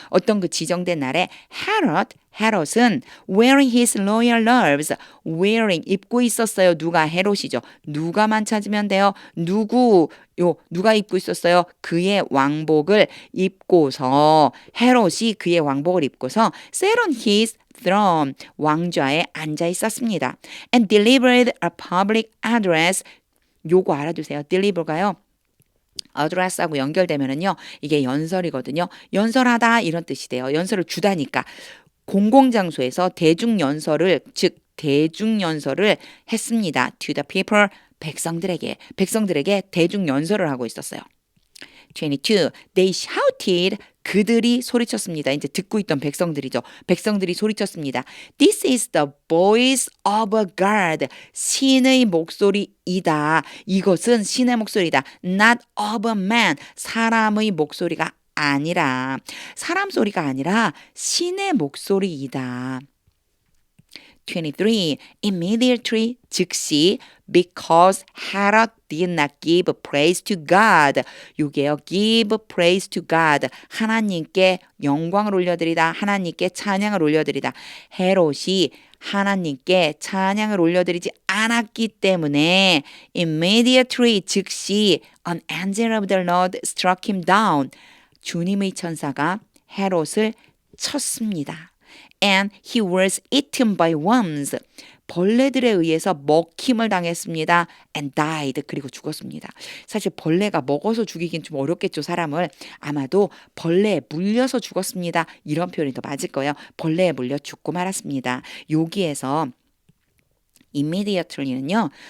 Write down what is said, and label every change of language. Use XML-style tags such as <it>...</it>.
<ko>어떤 그 지정된 날에 헤롯은</ko> <en>wearing his royal robes,</en> <ko>wearing 입고 있었어요. 누가 헤롯이죠. 누가만 찾으면 돼요. 누가 입고 있었어요? 그의 왕복을 입고서 헤롯이 그의 왕복을 입고서</ko> <en>sat on his throne</en> <ko>왕좌에 앉아 있었습니다.</ko> <en>And delivered a public address.</en> <ko>요거 알아두세요. deliver가요. address하고 연결되면은요. 이게 연설이거든요. 연설하다 이런 뜻이 돼요. 연설을 주다니까. 공공장소에서 대중연설을 즉 대중연설을 했습니다.</ko> <en>To the people</en> <ko>백성들에게 대중연설을 하고 있었어요. 22.</ko> <en>They shouted.</en> <ko>그들이 소리쳤습니다. 이제 듣고 있던 백성들이죠. 백성들이 소리쳤습니다.</ko> <en>This is the voice of a God.</en> <ko>신의 목소리이다. 이것은 신의 목소리다.</ko> <en>Not of a man.</en> <ko>사람의 목소리가 아니라 사람 소리가 아니라 신의 목소리이다. 23.</ko> <en>Immediately</en> <ko>즉시</ko> <en>because Herod did not give praise to God.</en> <ko>요게요.</ko> <en>give praise to God.</en> <ko>하나님께 영광을 올려드리다. 하나님께 찬양을 올려드리다. 헤롯이 하나님께 찬양을 올려드리지 않았기 때문에 immediately 즉시</ko> <en>an angel of the Lord struck him down.</en> <ko>주님의 천사가 헤롯을 쳤습니다.</ko> <en>And he was eaten by worms.</en> <ko>벌레들에 의해서 먹힘을 당했습니다.</ko> <en>And died.</en> <ko>그리고 죽었습니다. 사실 벌레가 먹어서 죽이긴 좀 어렵겠죠. 사람을. 아마도 벌레에 물려서 죽었습니다. 이런 표현이 더 맞을 거예요. 벌레에 물려 죽고 말았습니다. 여기에서 immediately는요.</ko>